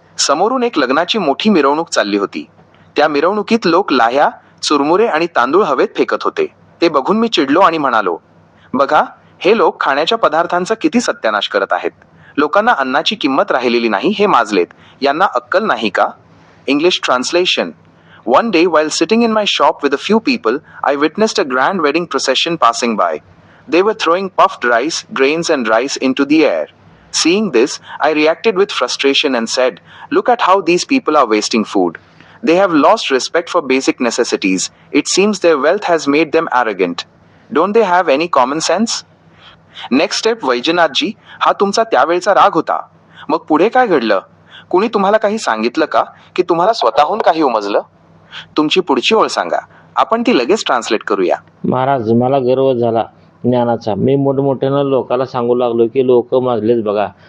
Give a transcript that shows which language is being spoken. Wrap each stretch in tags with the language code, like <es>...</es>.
<mr>समोरून एक लग्नाची मोठी मिरवणूक चालली होती. त्या मिरवणुकीत लोक लाह्या, चुरमुरे आणि तांदूळ हवेत फेकत होते. ते बघून मी चिडलो आणि म्हणालो, बघा, हे लोक खाण्याच्या पदार्थांचा किती सत्यानाश करत आहेत. लोकांना अन्नाची किंमत राहिलेली नाही, हे माजलेत. यांना अक्कल नाही का?</mr> <en>English translation. One day, while sitting in my shop with a few people, I witnessed a grand wedding procession passing by. They were throwing puffed rice, grains, and rice into the air. Seeing this, I reacted with frustration and said, look at how these people are wasting food. They have lost respect for basic necessities. It seems their wealth has made them arrogant. Don't they have any common sense? Next step.</en> <mr>वैजनाथजी, हा तुमचा त्यावेळचा राग होता. मग पुढे काय घडलं? कुणी तुम्हाला काही सांगितलं का, की तुम्हाला स्वतःहून काही उमजलं? तुमची पुढची ओळ सांगा. आपण ती लगेच ट्रान्सलेट करूया. महाराज, मला गर्व झाला ज्ञानाचा. मी मोठमोठ्यानं लोकाला सांगू लागलो की लोक माजलेच बघा.</mr>